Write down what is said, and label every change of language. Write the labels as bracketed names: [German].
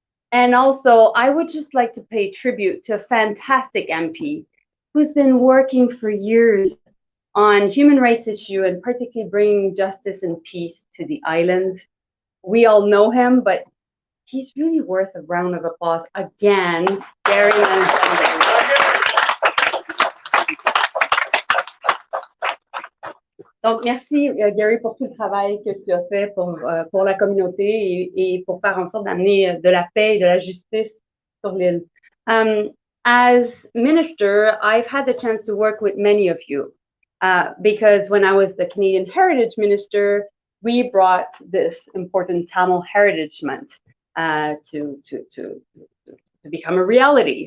[English] And also, I would just like to pay tribute to a fantastic MP who's been working for years on human rights issue and particularly bringing justice and peace to the island. We all know him, but he's really worth a round of applause again, Gary Anandasangaree. [French] Donc, merci Gary pour tout le travail que tu as fait pour la communauté et pour faire en sorte d'amener de la paix et de la justice sur l'île. [English] As minister, I've had the chance to work with many of you because when I was the Canadian Heritage Minister, we brought this important Tamil Heritage Month to become a reality.